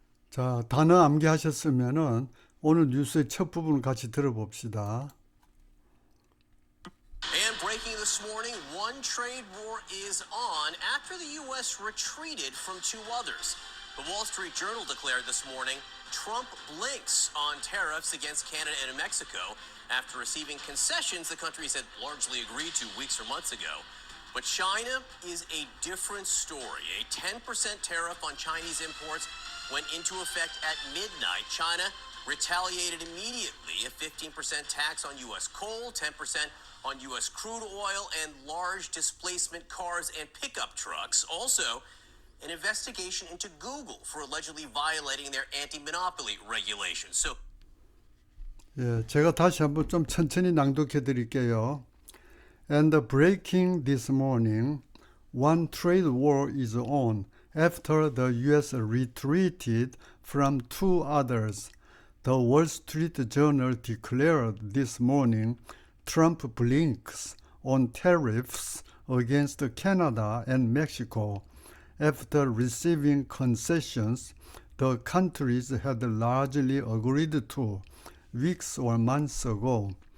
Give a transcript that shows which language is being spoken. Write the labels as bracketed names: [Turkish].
[Korean] 자, 단어 암기하셨으면은 오늘 뉴스의 첫 부분을 같이 들어봅시다. [English] And breaking this morning, one trade war is on after the U.S. retreated from two others. The Wall Street Journal declared this morning Trump blinks on tariffs against Canada and Mexico after receiving concessions the countries had largely agreed to weeks or months ago. But China is a different story. A 10% tariff on Chinese imports went into effect at midnight. China retaliated immediately, a 15% tax on U.S. coal, 10% on U.S. crude oil, and large displacement cars and pickup trucks. Also, an investigation into Google for allegedly violating their anti-monopoly regulations. So, [Korean] 예, 제가 다시 한번 좀 천천히 낭독해 드릴게요. [English] And breaking this morning, one trade war is on after the U.S. retreated from two others. The Wall Street Journal declared this morning Trump blinks on tariffs against Canada and Mexico after receiving concessions the countries had largely agreed to weeks or months ago.